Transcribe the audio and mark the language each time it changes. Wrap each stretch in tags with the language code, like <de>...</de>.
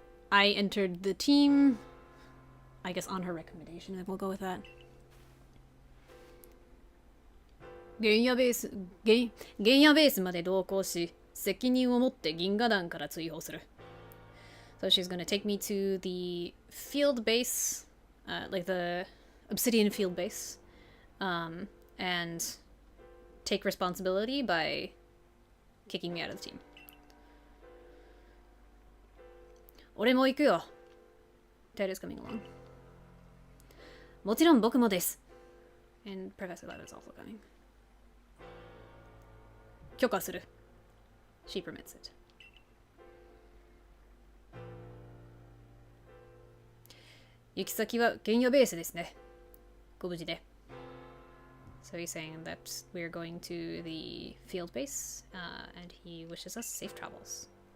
<en>I entered the team, I guess on her recommendation, and we'll go with that.</en> <ja>原野ベースまで同行し、責任を持って銀河団から追放する。</ja> <en>So she's gonna take me to the field base, like the obsidian field base, and take responsibility by kicking me out of the team.</en> <ja>俺も行くよ。</ja> <en>Ted is coming along.</en> <ja>もちろん僕もです。</ja> <en>And Professor Ladder is also coming.</en> <ja>許可する。</ja> <en>She permits it.</en> <ja>行き先は原野ベースですね。ご無事で。</ja> <en>So he's saying that we're going to the field base, and he wishes us safe travels.</en>